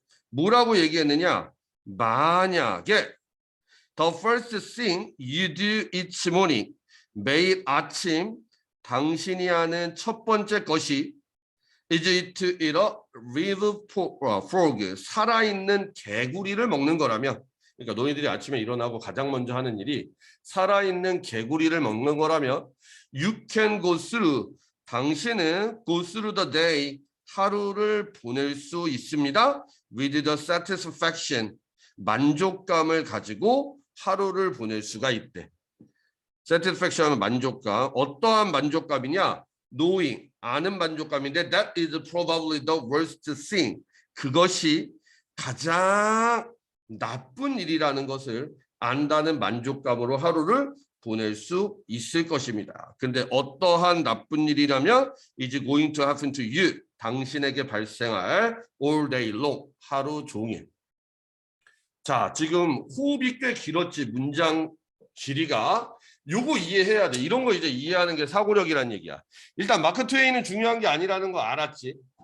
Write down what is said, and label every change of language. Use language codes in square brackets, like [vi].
[ko] 뭐라고 얘기했느냐? 만약에 [en] the first thing you do each morning, [ko] 매일 아침 당신이 하는 첫 번째 것이 [en] is to eat a live frog, [ko] 살아있는 개구리를 먹는 거라면, 그러니까 너희들이 아침에 일어나고 가장 먼저 하는 일이 살아있는 개구리를 먹는 거라면 [en] you can go through, [ko] 당신은 [en] go through the day, [ko] 하루를 보낼 수 있습니다. [en] with the satisfaction, [ko] 만족감을 가지고 하루를 보낼 수가 있대. satisfaction은 만족감. 어떠한 만족감이냐? [en] knowing, [ko] 아는 만족감인데 [en] that is probably the worst thing. [ko] 그것이 가장 나쁜 일이라는 것을 안다는 만족감으로 하루를 보낼 수 있을 것입니다. 근데 어떠한 나쁜 일이라면 [en] is going to happen to you. [ko] 당신에게 발생할 [en] all day long, [ko] 하루 종일. 자, 지금 호흡이 꽤 길었지. 문장 길이가. 요거 이해해야 돼. 이런 거 이제 이해하는 게 사고력이란 얘기야. 일단 마크 트웨인은 중요한 게 아니라는 거 알았지.